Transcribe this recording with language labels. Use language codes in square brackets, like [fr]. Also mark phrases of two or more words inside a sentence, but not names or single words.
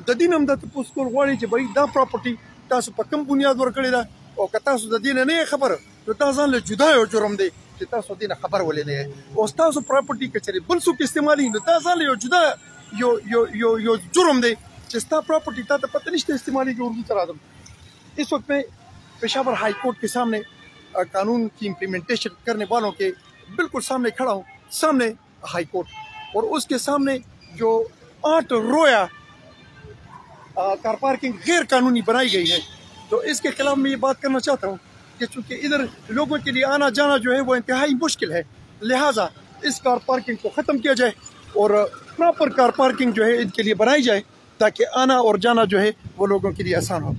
[ps] د دین هم دا تپوس کول غواړي چې بهی دا پراپرټي تاسو په کوم بنیاد ورکړې ده او که تاسو د دې نه نه خبر نو دا ځان له جدا یو جرم دی چې تاسو دې نه خبر ولې نه یې. او ستاسو پراپرټي که چېرې بل څوک استعمالوي نو دا ځان له یو جدا یو جرم دی چې ستا پراپرټي تا ته پته نشته استعمالېږي. اردو ته راځم. [ur] اس وقت میں پشاور ہائی کورٹ کے سامنے قانون کی امپلیمنٹیشن کرنے والوں کے بالکل سامنے کھڑا ہوں. سامنے ہائی کورٹ اور اس کے سامنے جو 8 رویا [en] car parking [ur] غیر قانونی بنائی گئی ہے تو اس کے خلاف میں یہ بات کرنا چاہتا ہوں کہ چونکہ ادھر لوگوں کے لیے آنا جانا جو ہے وہ انتہائی مشکل ہے، لہٰذا اس [en] car parking [ur] کو ختم کیا جائے اور [en] proper car parking [ur] جو ہے ان کے لیے بنائی جائے تاکہ آنا اور جانا جو ہے وہ لوگوں کے لیے آسان ہو.